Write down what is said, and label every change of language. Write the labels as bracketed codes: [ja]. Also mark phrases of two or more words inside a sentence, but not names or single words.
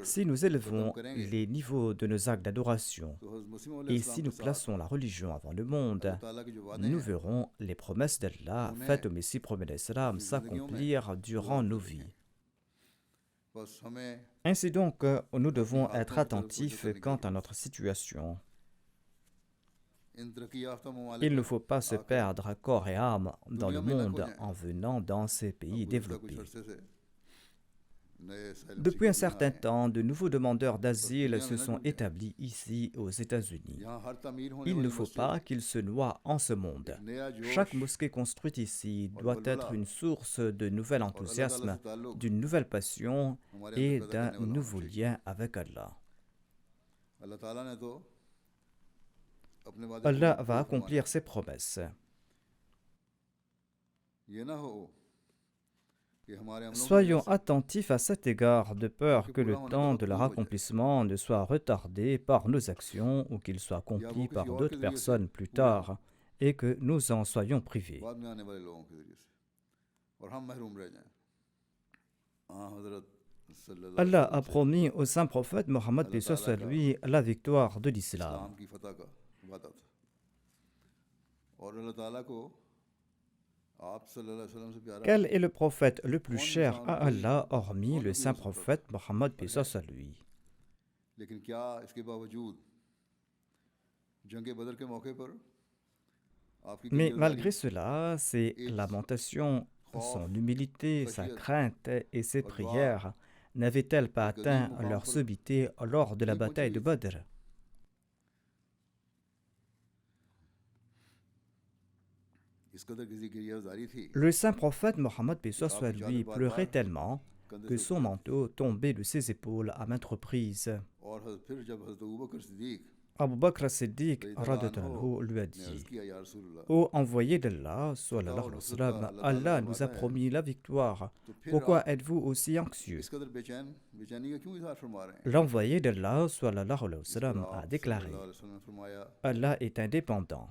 [fr] Si nous [hi] खत्म [fr] élevons [hi] करेंगे [fr] les niveaux de nos actes d'adoration [hi] तो हज़रत मसीह [fr] et [hi] अलैहिस्सलाम [fr] si [hi] के [fr] nous [hi] साथ [fr] plaçons la religion avant le monde, [hi] अल्लाह ताला के जो वादे [fr] nous [hi] हैं [fr] verrons les promesses d'Allah [hi] उन्हें [fr] faites au Messie promet l'Islam [hi] अपनी जिंदगियों में [fr] s'accomplir durant [hi] पूरा [fr] nos [hi] कर [fr] vies. [hi] देंगे. बस हमें [fr] Ainsi donc, nous [hi] अपनी [fr] devons [hi] हालतों [fr] être [hi] की तरफ तवज्जो [fr] attentifs [hi] करनी [fr] quant à [hi] चाहिए. [fr] notre situation. [hi] इन तरक्की याफ्ता ममालिक [fr] Il ne [hi] में [fr] faut pas se [hi] आकर [fr] perdre corps et âme dans le [hi] दुनिया में न खो [fr] monde [hi] जाएं. [fr] en venant dans ces [hi] अब [fr] pays [hi] गुज़श्ता कुछ [fr] développés. [hi] अरसे से नए asylum [fr] Depuis un [hi] seekers यहाँ [fr] certain [hi] आए हैं. [fr] temps, de nouveaux demandeurs [hi] बस [fr] d'asile [hi] दुनिया [fr] se [hi] में न [fr] sont [hi] डूबें. [fr] établis ici aux États-Unis. [hi] यहाँ हर तामीर होने [fr] Il ne [hi] वाली [fr] faut [hi] मस्जिद [fr] pas qu'ils se noient en ce monde. [hi] एक नया [fr] Chaque [hi] जोश [fr] mosquée construite ici [hi] और [fr] doit [hi] बलबला [fr] être une source de nouvel [hi] और अल्लाह ताला [fr] enthousiasme, [hi] से ताल्लुक़ [fr] d'une nouvelle passion [hi] हमारे [fr] et [hi] अंदर पैदा [fr] d'un [hi] करने वाला होना [fr] nouveau [hi] चाहिए. [fr] lien avec Allah. [hi] अल्लाह ताला ने तो अपने वादे [fr] Allah [hi] पूरे [fr] va [hi] फरमाए. [fr] accomplir ses promesses. [hi] ये ना हो कि हमारे अमलों की वजह [fr] Soyons [hi] से [fr] attentifs à cet égard de peur [hi] उनके [fr] que le [hi] पूरा होने का [fr] temps [hi] वक्त [fr] de leur [hi] दूर हो जाए [fr] accomplissement ne soit retardé par nos actions ou qu'il soit [hi] या वो [fr] accompli [hi] किसी [fr] par [hi] और के [fr] d'autres [hi] जरिए से [fr] personnes plus [hi] पूरे हों [fr] tard et que nous en soyons privés. [hi] बाद में आने वाले लोगों के जरिए से और हम महरूम रह जाएं. हाँ हजरत [ar] صلى الله عليه [fr] Allah [hi] वसल्लम [fr] a [hi] से [fr] promis au saint prophète Mohammed [hi] अल्लाह [fr] paix soit [hi] ताला [fr] sur [hi] का [fr] lui la victoire de l'islam. [hi] इस्लाम की फतह का वादा था और अल्लाह ताला को आप [ar] صلى الله عليه وسلم [hi] से प्यारा [fr] Quel est le prophète le plus [hi] कौन [fr] cher [hi] इंसान [fr] à [hi] कोई [fr] Allah hormis [hi] कौन [fr] le [hi] नबी [fr] saint [hi] हो सकता था [fr] prophète Mohammed paix [hi] पर [fr] soit [hi] है. [fr] sur lui? [hi] लेकिन क्या इसके बावजूद जंग बदर के मौके पर आपकी [fr] Mais [hi] कई [fr] malgré [hi] अज़ारी [fr] cela, ses [hi] इज्ज [fr] lamentations, [hi] खौफ [fr] son humilité, sa [hi] खशियत [fr] crainte et ses [hi] और दुआ [fr] prières n'avaient-elles pas [hi] इस गदीर [fr] atteint [hi] मुकाम [fr] leur [hi] पर [fr] sommité lors de la [hi] नहीं पहुंची [fr] bataille de [hi] हुई थी. [fr] Badr? [hi] इस कदर किसी की अज़ारी थी [fr] Le saint prophète Mohammed paix [hi] कि [fr] soit sur [hi] आपकी चादर [fr] lui [hi] बार [fr] pleurait [hi] बार [fr] tellement [hi] कंधे [fr] que [hi] से [fr] son [hi] उतरती [fr] manteau tombait de ses épaules à maintes reprises. [hi] और फिर जब हज़रत अबू बकर सिद्दीक [fr] Abu Bakr as-Siddiq [ar] رضي الله عنه, [fr] lui a dit: Ô envoyé d'Allah, [ar] صلى الله عليه وسلم, [fr] Allah nous a promis la victoire. Pourquoi êtes-vous aussi anxieux? L'envoyé d'Allah, [ar] صلى الله عليه وسلم, [fr] a déclaré: Allah est indépendant.